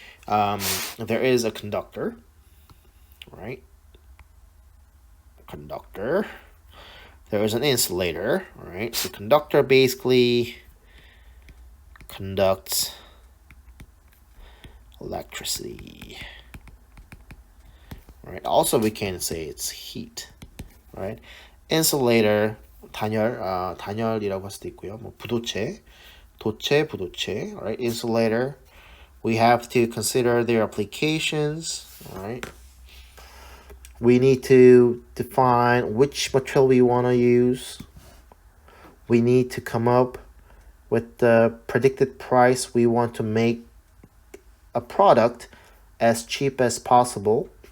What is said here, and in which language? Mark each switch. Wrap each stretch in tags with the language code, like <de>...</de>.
<en>There is a conductor, right? Conductor. There is an insulator, right? So conductor basically conducts electricity, right? Also, we can say it's heat, right?</en> <ko>Insulator, 단열이라고 할 수도 있고요. 뭐 부도체, 부도체, right?</ko> <en>Insulator. We have to consider their applications, right? We need to define which material we want to use. We need to come up with the predicted price we want to make a product as cheap as possible.</en>